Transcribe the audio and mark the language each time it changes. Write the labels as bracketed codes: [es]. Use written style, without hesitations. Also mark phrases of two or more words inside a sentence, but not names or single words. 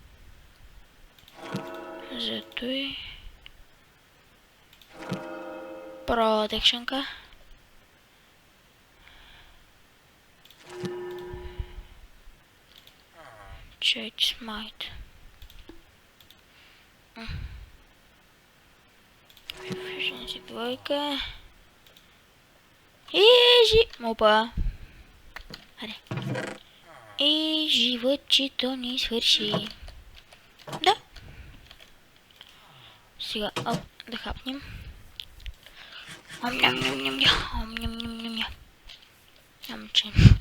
[bg] Зато и... Protection-ка. [en] Change smite. Efficiency 2. [bg] Опа. Аре. И животчето ни свърши. Да. Сега, да хапнем. Че.